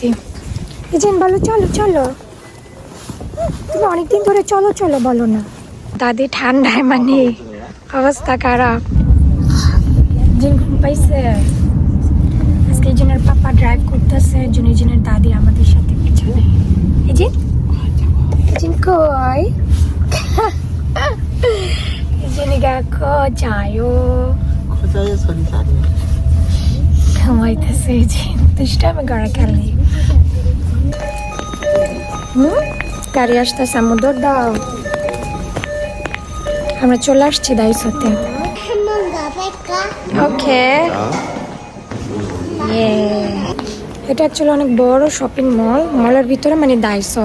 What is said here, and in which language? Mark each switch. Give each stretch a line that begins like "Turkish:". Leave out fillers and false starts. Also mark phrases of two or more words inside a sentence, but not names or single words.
Bangla: ইজিন বলো চলো চলো, তুমি অনেকদিন ধরে চলো চলো বলো না। দাদি ঠান্ডায় অবস্থা খারাপ। জিন ঘুম পাইছে আজকে। ইজিনের পাপা ড্রাইভ করতেছে, ইজিনের দাদি আমাদের সাথে পিছনে। ইজিন কই?
Korean: 이진이가 커져요. 커져요 소리 잘해. 가만히있어 이진.
Bangla: দুষ্টামি করা খালি। গাড়ি আসতেছে, আম্মু দৌড় দাও। আমরা চলে আসছি দাইসোতে। ওকে। এটা অ্যাকচুয়ালি অনেক বড়
English: shopping mall,
Bangla: মলের ভিতরে দাইসো।